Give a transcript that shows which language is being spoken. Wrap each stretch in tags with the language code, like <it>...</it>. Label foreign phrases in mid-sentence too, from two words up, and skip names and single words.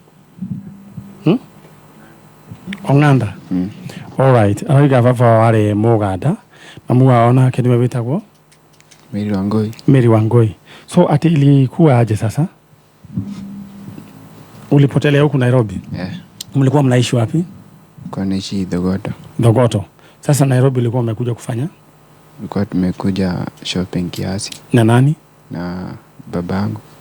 <ki>Ong'anda alright ariga baba wari Muganda mamu wao nake niwe witagwo Mary Wangui</ki> <sw>so ati ilikuwa aje sasa ulipotelea huku Nairobi? Mlikuwa mnaishi wapi? Kwa naishi Dogoto. Sasa Nairobi ulikuwa umekuja kufanya? Ulikuwa tumekuja shopping kiasi. Na nani? Na babangu.</sw>